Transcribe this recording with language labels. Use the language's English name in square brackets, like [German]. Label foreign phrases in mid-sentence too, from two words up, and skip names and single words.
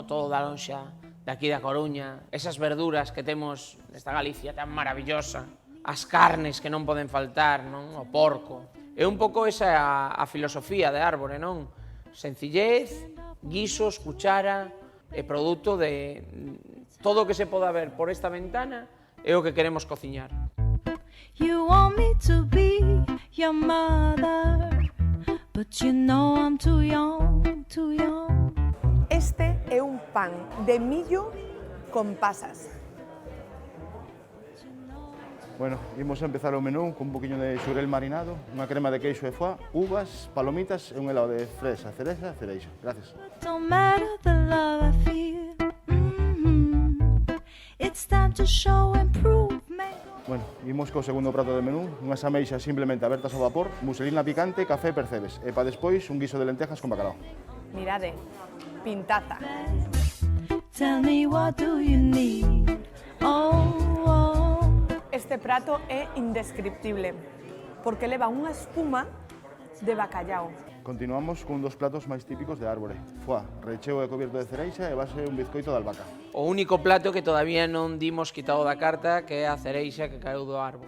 [Galician] Todo da lonxa de aquí da Coruña, esas verduras que temos nesta Galicia tan maravillosa, as carnes que non poden faltar, non? O porco. É un pouco esa a filosofía de Árbore, non? Sencillez, guisos, cuchara e produto de todo o que se poda ver por esta ventana é o que queremos cociñar. [English] You want me to be your mother, but you know I'm too young, too young. [Galician] Este é un pan de millo con pasas. Bueno, imos a empezar o menú con un poquinho de xurel marinado, unha crema de queixo e foie, uvas, palomitas e un helado de fresa, cereza e cereixo. Gracias. [English] Don't matter the love I feel. It's time to show and prove. [Galician] Bueno, imos co segundo prato de menú, unhas ameixas simplemente abertas ao vapor, muselina picante, café e percebes, e pa despois un guiso de lentejas con bacalao. Mirade, pintaza. [English] Tell me what do you need? [Galician] Este prato é indescriptible, porque leva unha espuma de bacallao. Continuamos con un dos platos máis típicos de Árbore. Foie, recheo e cubierto de cereixa e base un bizcoito de albahaca. O único plato que todavía non dimos quitado da carta, que é a cereixa que caeu do árbore.